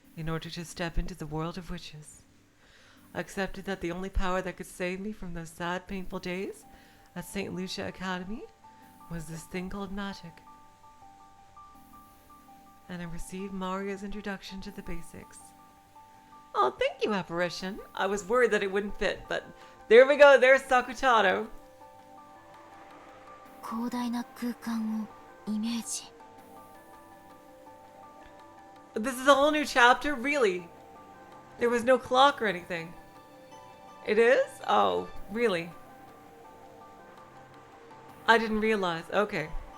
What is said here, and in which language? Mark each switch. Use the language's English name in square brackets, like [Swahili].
[English] in order to step into the world of witches. I accepted that the only power that could save me from those sad, painful days at St. Lucia Academy was this thing called magic. And I received Maria's introduction to the basics. Oh, thank you, Apparition. I was worried that it wouldn't fit, but there we go. There's Sakutarou. [Japanese] 広大な空間をイメージ。 [English] This is a whole new chapter? Really? There was no clock or anything. It is? Oh, really? I didn't realize. Okay.